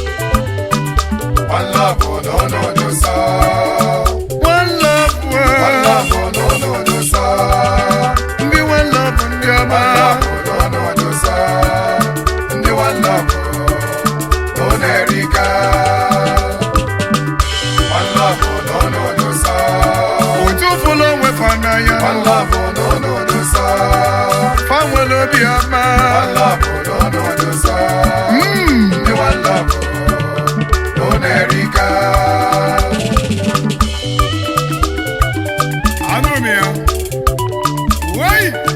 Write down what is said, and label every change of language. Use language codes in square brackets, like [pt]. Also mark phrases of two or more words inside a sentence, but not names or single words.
[en] One love, oh, no, no, no, sir. One Love One love, World. oh, no, no, no, sir. [ig] Ndị One Love, ndị ọma. [en] One love, oh, no, no, no, sir. Ndị One love, [ig] oh, ọ na-erika. [en] One love, oh, no, no, no, [ig] sir. Otu fụlụ onwe fa n'anya. [en] One love, oh, no, no, no, [ig] sir. Fa nwere obi ọma. [en] One love, oh, no, no, no, sir. Mm. Ndị One love, [ig] oh, ọ na-erika. Anụ m ya. Wei!